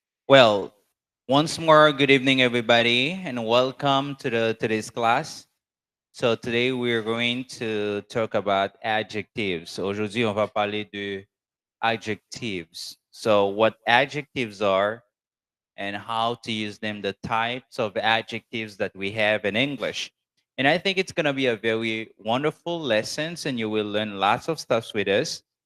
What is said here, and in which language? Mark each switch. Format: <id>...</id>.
<en>Well, once more, good evening, everybody, and welcome to the today's class. So today we're going to talk about adjectives.</en> <fr>Aujourd'hui, on va parler de adjectives.</fr> <en>So what adjectives are and how to use them, the types of adjectives that we have in English. And I think it's going to be a very wonderful lessons, and you will learn lots of stuff with us.</en>